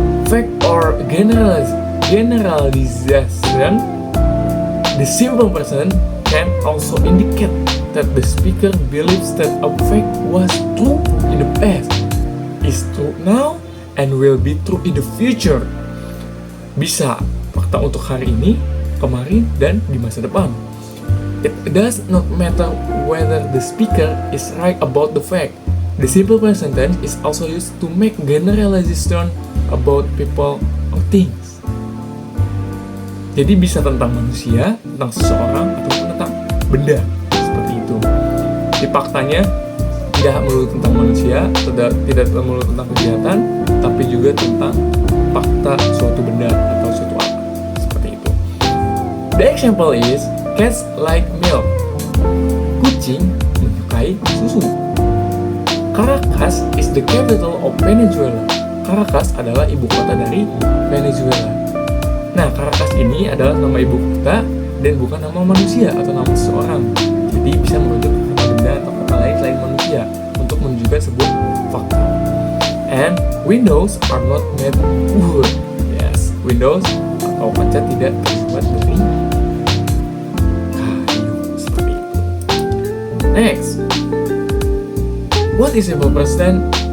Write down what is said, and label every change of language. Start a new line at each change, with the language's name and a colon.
English: Fact or generalization. The simple present can also indicate that the speaker believes that a fact was true in the past, is true now, and will be true in the future.
Indonesian: Bisa fakta untuk hari ini, kemarin, dan di masa depan.
English: It does not matter whether the speaker is right about the fact. The simple present tense is also used to make generalization about people or things.
Indonesian: Jadi bisa tentang manusia, tentang seseorang, ataupun tentang benda, seperti itu. Di faktanya tidak melulu tentang manusia, tidak melulu tentang kegiatan, tapi juga tentang fakta suatu benda atau suatu alat, seperti itu.
English: The example is cats like milk.
Indonesian: Kucing menyukai susu.
English: Caracas is the capital of Venezuela.
Indonesian: Caracas adalah ibu kota dari Venezuela. Nah, Caracas ini adalah nama ibu kota dan bukan nama manusia atau nama seseorang. Jadi bisa merujuk ke kata benda atau kata lain selain manusia untuk menunjukkan sebuah fakta.
English: And windows are not made wood.
Indonesian: Yes, windows atau kaca tidak terbuat dari kayu, seperti itu.
English: Next, what is simple present?